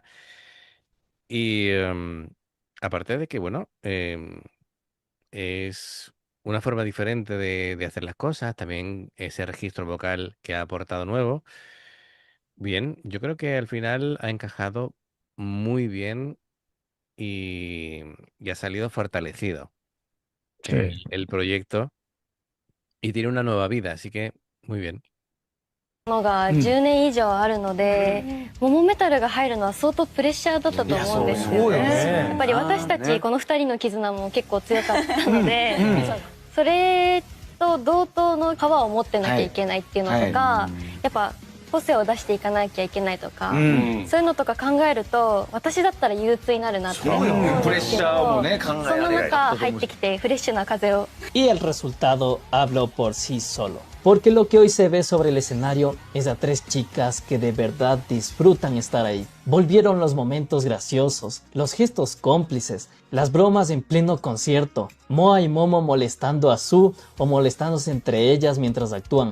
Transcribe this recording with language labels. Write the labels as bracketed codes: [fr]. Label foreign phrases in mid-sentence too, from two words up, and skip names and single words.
[es] Y aparte de que, bueno, es una forma diferente de hacer las cosas, también ese registro vocal que ha aportado nuevo. Bien, yo creo que al final ha encajado muy bien y ha salido fortalecido Sí. el proyecto y tiene una nueva vida, así que muy bien. [ja] のが10年以上あるので、モモメタルが入るのは相当プレッシャーだったと思うんですよね。やっぱり私たちこの2人の絆も結構強かったので、それと同等のパワーを持ってなきゃいけないっていうのとか、やっぱ個性を出していかなきゃいけないとか、そういうのとか考えると私だったら憂鬱になるなって思うんですけど、その中入ってきてフレッシュな風を。 [es] Y el resultado habló por sí solo. Porque lo que hoy se ve sobre el escenario es a tres chicas que de verdad disfrutan estar ahí. Volvieron los momentos graciosos, los gestos cómplices, las bromas en pleno concierto, Moa y Momo molestando a Sue o molestándose entre ellas mientras actúan.